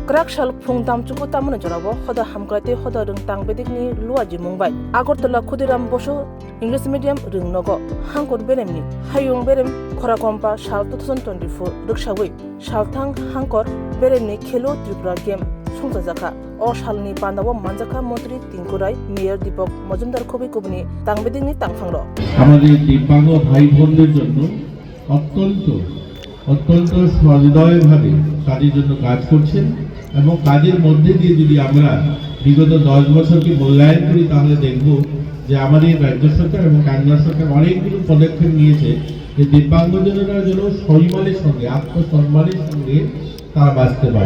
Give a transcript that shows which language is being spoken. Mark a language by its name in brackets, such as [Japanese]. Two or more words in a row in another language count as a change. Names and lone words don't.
[Kok Borok] Krak shal phung tam chuku tamune jorabo khoda hamkrate khoda rung tang bedikni luaji mumbai Agartala Khudiram Bosho [English] English medium [Kok Borok] rung nogo hangkor beremni hayung berem khora kompa shal 2024 rukshawi shalthang hangkor beremni khelo tripura game sungsa jaka o shalni pandawo manjaka mantri tinkurai mayor Deepak Majumdar Khobi kubni tang bedikni tangphangro [Bangla] আমাদের দিব্যাঙ্গ ভাই বোনদের জন্য অত্যন্ত সহৃদয়ভাবে কাজের জন্য কাজ করছেন এবং কাজের মধ্যে দিয়ে যদি আমরা বিগত 10 বছরকে মূল্যায়ন করি তাহলে দেখব যে আমাদের রাজ্য সরকার এবং কেন্দ্র সরকার অনেকগুলো পদক্ষেপ নিয়েছে যে দিব্যাঙ্গজনেরা যেন সম্মানের সঙ্গে আত্মসম্মানের সঙ্গে তারা বাঁচতে পারে।